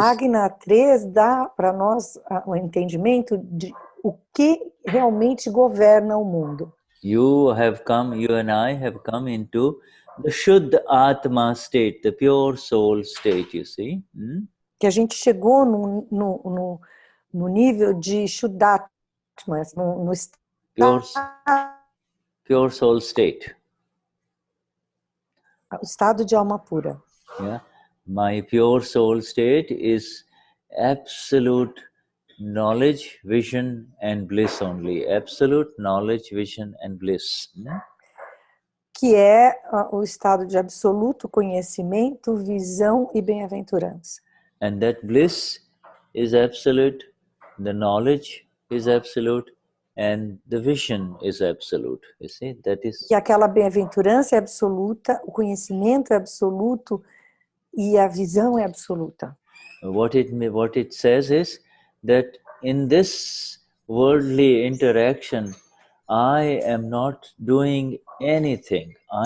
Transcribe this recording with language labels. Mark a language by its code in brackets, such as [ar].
[pt] Agna 3 dá para nós o entendimento de o que realmente governa o mundo. [en] You and I have come into the Shuddhatma state, the pure soul state, you see. [pt] Que a gente chegou no nível de Shuddhatma, no [en] pure soul state. [pt] O estado de alma pura. Yeah. [en] My pure soul state is absolute knowledge, vision and bliss only. Absolute knowledge, vision and bliss. [pt] Que é o estado de absoluto conhecimento, visão e bem-aventurança. [en] And that bliss is absolute, the knowledge is absolute, and the vision is absolute. You see, that is. [pt] E aquela bem-aventurança é absoluta, o conhecimento é absoluto e a visão é absoluta. [en] What it says is that in this worldly interaction, I am not doing anything.